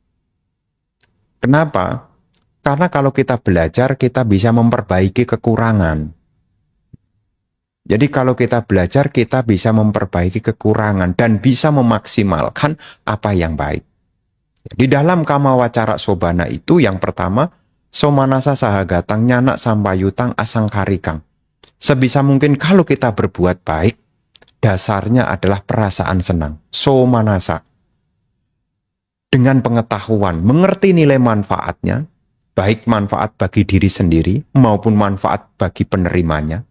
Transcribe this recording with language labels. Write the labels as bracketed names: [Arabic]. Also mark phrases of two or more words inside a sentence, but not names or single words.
[Indonesian] Ya. Kenapa? Karena kalau kita belajar, kita bisa memperbaiki kekurangan. Jadi kalau kita belajar, kita bisa memperbaiki kekurangan dan bisa memaksimalkan apa yang baik. Di dalam [Pali] kama wacara sobana [Indonesian] itu yang pertama, [Pali] somanasa sahagatang nyana sampayutang asangkarikang. [Indonesian] Sebisa mungkin kalau kita berbuat baik, dasarnya adalah perasaan senang. Somanasa. Dengan pengetahuan, mengerti nilai manfaatnya, baik manfaat bagi diri sendiri maupun manfaat bagi penerimanya.